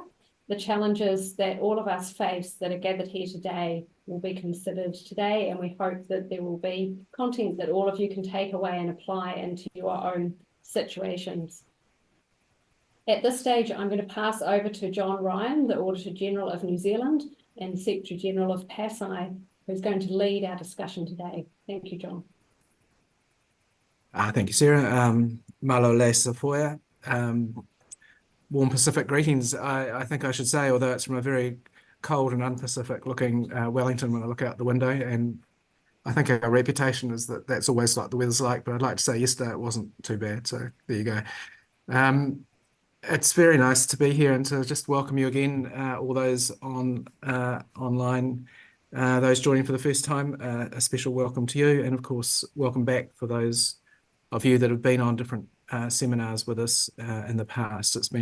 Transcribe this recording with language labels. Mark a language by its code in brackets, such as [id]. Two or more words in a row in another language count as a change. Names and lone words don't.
[en] The challenges that all of us face that are gathered here today will be considered today, and we hope that there will be content that all of you can take away and apply into your own situations. At this stage, I'm going to pass over to John Ryan, the Auditor-General of New Zealand and Secretary-General of PASAI, who's going to lead our discussion today. Thank you, John. Thank you, Sarah. [sm] Malo le safoya. [en] Warm Pacific greetings, I think I should say, although it's from a very cold and un-Pacific looking Wellington when I look out the window, and I think our reputation is that that's always like the weather's like, but I'd like to say yesterday it wasn't too bad, so there you go. It's very nice to be here and to just welcome you again, all those online, those joining for the first time, a special welcome to you, and of course, welcome back for those of you that have been on different seminars with us in the past.